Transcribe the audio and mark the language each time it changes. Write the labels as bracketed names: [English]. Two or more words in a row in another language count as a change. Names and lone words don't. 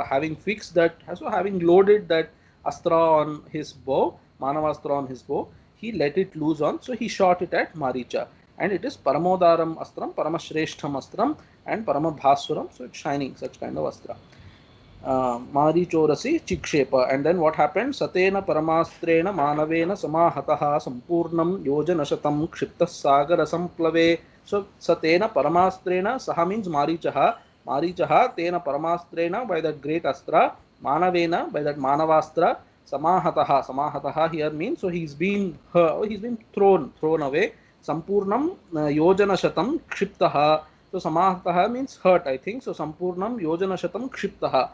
[English] Having fixed that, so having loaded that astra on his bow, Manavastra on his bow, he let it loose on. So he shot it at Maricha. And it is [Sanskrit] Paramodaram Astram, Paramashrestham Astram, [English] and Paramabhaswaram. So it's shining, such kind of astra. [Sanskrit] Marichorasi Chikshepa. [English] And then what happened? [Sanskrit] Satena Paramastrena Manavena Samahataha Sampurnam Yojanashatam Kshiptas Sagara Samplave. [English] So [Sanskrit] Satena Paramastrena, [English] Saha means Marichaha. [Sanskrit] Marichaha Tena Paramastrena, [English] by that great astra. Manavena, by that Manavastra. Samahataha here means, so he's been thrown away. [Sanskrit] Sampurnam Yojanashatam Kshiptaha. [English] So Samahataha means hurt, I think. So [Sanskrit] Sampurnam Yojanashatam Kshiptaha.